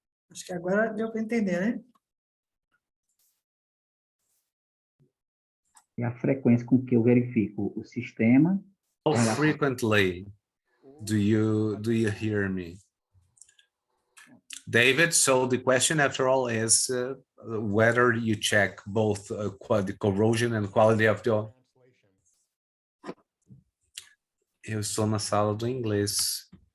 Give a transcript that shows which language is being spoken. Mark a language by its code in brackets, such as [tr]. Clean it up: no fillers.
[pt] Acho que agora deu para entender, né? É a frequência com que eu verifico o sistema. [en] How frequently do you hear me? David, so the question after all is whether you check both the corrosion and quality of the... [pt] Eu estou na sala do inglês.